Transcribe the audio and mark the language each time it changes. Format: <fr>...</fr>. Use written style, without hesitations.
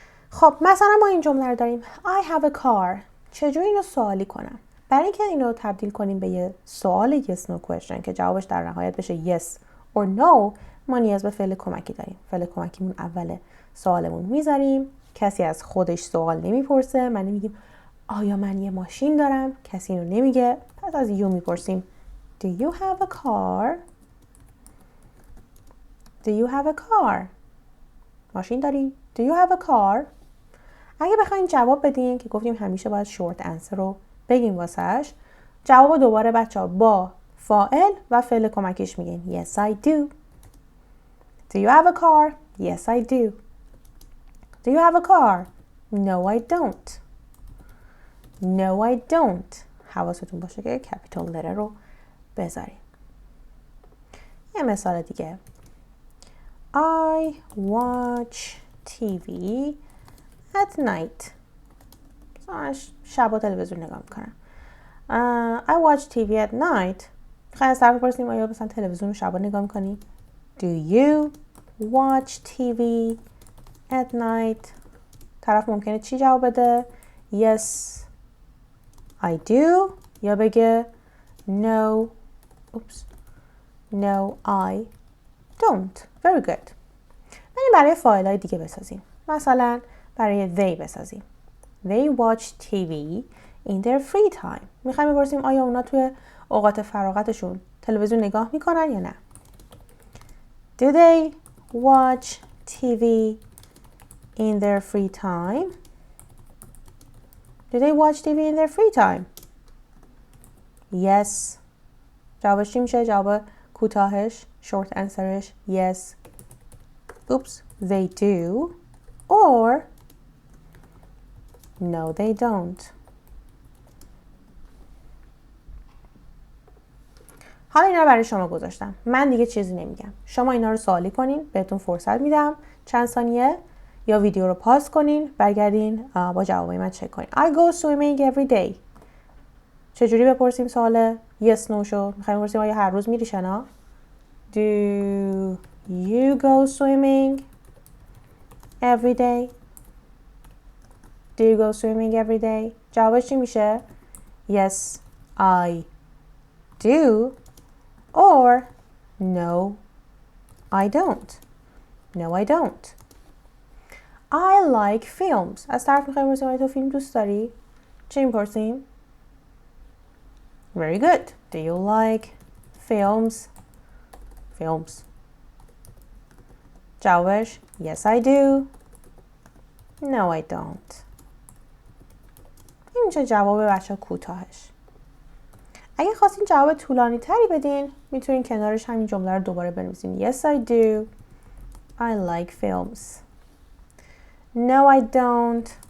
<fa>خب مثلا ما این جمله رو داریم</fa> <en>I have a car.</en> <fa>چجوری اینو سوالی کنم؟ برای اینکه اینو تبدیل کنیم به یه سوال</fa> <en>yes no question</en> <fa>که جوابش در نهایت بشه</fa> <en>yes or no،</en> <fa>ما نیاز به فعل کمکی داریم. فعل کمکیمون اول سوالمون میذاریم. کسی از خودش سوال نمیپرسه. من نمیگیم آیا من یه ماشین دارم؟ کسی اینو نمیگه. پس از you میپرسیم</fa> <en>Do you have a car? Do you have a car?</en> <fa>ماشین داری؟</fa> <en>Do you have a car?</en> <fa>اگه بخواین جواب بدین که گفتیم همیشه باید short answer رو بگیم واسش، جواب دوباره بچه‌ها با فاعل و فعل کمکیش میگین</fa> <en>Yes I do. Do you have a car? Yes I do. Do you have a car? No I don't. No I don't.</en> <fa>حواستون باشه که capital letter رو بذارین. یه مثال دیگه.</fa> <en>I watch TV at night.</en> <fa>شبا تلویزیون نگاه میکنم.</fa> <en>I watch TV at night</en> <fa>میخواین از طرف بپرسیم آیا مثلا تلویزیون رو شبا نگاه میکنی؟</fa> <en>Do you watch TV at night؟</en> <fa>طرف ممکنه چی جواب بده؟</fa> <en>Yes I do</en> <fa>یا بگه</fa> <en>No No I don't. Very good.</en> <fa>بریم برای فایل های دیگه بسازیم. مثلا برای they بسازیم.</fa> <en>They watch TV in their free time.</en> <fa>میخوایم بپرسیم آیا اونا توی اوقات فراغتشون تلویزیون نگاه میکنن یا نه.</fa> <en>Do they watch TV in their free time? Do they watch TV in their free time? Yes.</en> <fa>جوابش چی میشه؟ جواب کوتاهش short answerش yes.</fa> <en>They do or no they don't.</en> <fa>حالا اینا رو برای شما گذاشتم. من دیگه چیزی نمیگم. شما اینا رو سوالی کنین. بهتون فرصت میدم. چند ثانیه یا ویدیو رو پاس کنین. برگردین با جوابای من چک کنین.</fa> <en>I go swimming every day.</en> <fa>چجوری بپرسیم سوال yes no شو؟ میخوایم بپرسیم آیا هر روز میری شنا؟</fa> <en>Do you go swimming every day? Do you go swimming every day?</en> <fa>جوابش چی میشه؟</fa> <en>Yes, I do or no, I don't. No, I don't. I like films.</en> <fa>از طرف میخوایم بپرسیم آیا تو فیلم دوست داری؟ چی میپرسیم؟</fa> <en>Very good. Do you like films? Films. جوابش Yes, I do. No, I don't.</en> <fa>این میشه جواب بچه کوتاهش. اگه خواستین جواب طولانی تری بدین میتونین کنارش همین جمله رو دوباره بنویسین.</fa> <en>Yes, I do. I like films. No, I don't.</en>